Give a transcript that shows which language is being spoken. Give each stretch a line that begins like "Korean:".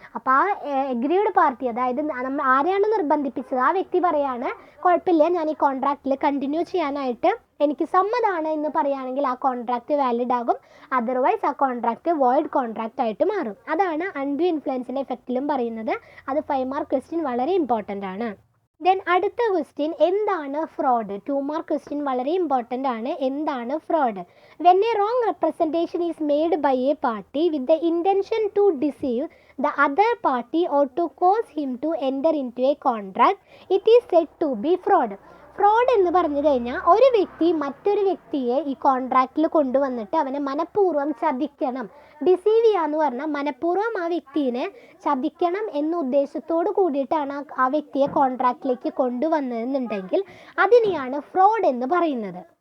Malayalam: അപ്പോൾ ആ agreed party, അതായത് നമ്മൾ ആരെയാണ് നിർബന്ധിപ്പിച്ചത് ആ വ്യക്തി പറയാണ്, കുഴപ്പമില്ല, ഞാൻ ഈ കോൺട്രാക്റ്റിൽ കണ്ടിന്യൂ ചെയ്യാനായിട്ട് എനിക്ക് സമ്മതമാണ് എന്ന് പറയുകയാണെങ്കിൽ ആ കോൺട്രാക്റ്റ് വാലിഡ് ആകും. അതർവൈസ് ആ കോൺട്രാക്റ്റ് വോയിഡ് കോൺട്രാക്റ്റ് ആയിട്ട് മാറും. അതാണ് അൺഡ്യൂ ഇൻഫ്ലുവൻസിൻ്റെ എഫക്റ്റിലും പറയുന്നത്. അത് 5 മാർക്ക് ക്വസ്റ്റ്യൻ വളരെ ഇമ്പോർട്ടൻ്റ് ആണ്. ദെൻ അടുത്ത ക്വസ്റ്റ്യൻ എന്താണ് ഫ്രോഡ്. 2 മാർക്ക് ക്വസ്റ്റ്യൻ വളരെ ഇമ്പോർട്ടൻ്റ് ആണ്. എന്താണ് fraud?
English: When a wrong representation is made by a party with the intention to deceive the other party or to cause him to enter into a contract, it is said to be fraud.
Malayalam: Fraud എന്ന് പറഞ്ഞു കഴിഞ്ഞാൽ ഒരു വ്യക്തി മറ്റൊരു വ്യക്തിയെ ഈ കോൺട്രാക്റ്റിൽ കൊണ്ടുവന്നിട്ട് അവനെ മനഃപൂർവ്വം ചതിക്കണം. ഡിസീവ് ചെയ്യുക എന്ന് പറഞ്ഞാൽ മനഃപൂർവ്വം ആ വ്യക്തിയെ ചതിക്കണം എന്ന ഉദ്ദേശത്തോട് കൂടിയിട്ടാണ് ആ വ്യക്തിയെ കോൺട്രാക്റ്റിലേക്ക് കൊണ്ടുവന്നതെന്നുണ്ടെങ്കിൽ അതിനെയാണ് ഫ്രോഡ് എന്ന് പറയുന്നത്.